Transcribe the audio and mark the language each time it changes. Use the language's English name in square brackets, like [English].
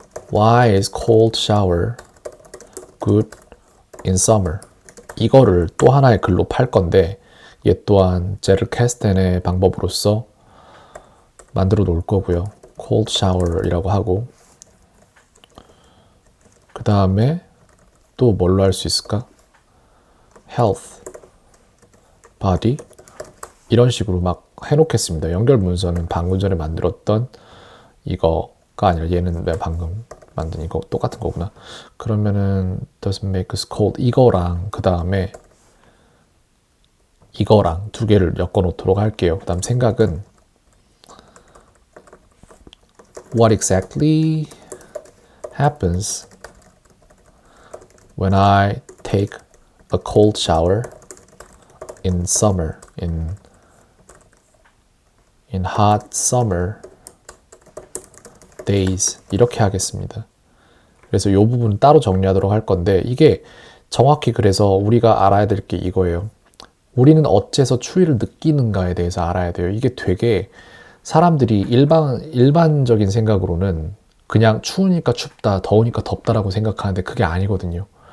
[English] Why is cold shower good in summer? [Korean] 이거를 또 하나의 글로 팔 건데 얘 또한 제르 캐스텐의 방법으로서 만들어 놓을 거고요. cold shower이라고 하고 그 다음에 또 뭘로 할 수 있을까? health, body 이런 식으로 막 해놓겠습니다. 연결 문서는 방금 전에 만들었던 이거가 아니라 얘는 내가 방금 만든 이거 똑같은 거구나. 그러면은 [English] doesn't make us cold [Korean] 이거랑 그 다음에 이거랑 두 개를 엮어 놓도록 할게요. 그 다음 생각은 [English] what exactly happens when I take a cold shower in summer, in hot summer days [Korean] 이렇게 하겠습니다. 그래서 이 부분은 따로 정리하도록 할 건데 이게 정확히 그래서 우리가 알아야 될 게 이거예요. 우리는 어째서 추위를 느끼는가에 대해서 알아야 돼요. 이게 되게 사람들이 일반적인 생각으로는 그냥 추우니까 춥다, 더우니까 덥다라고 생각하는데 그게 아니거든요.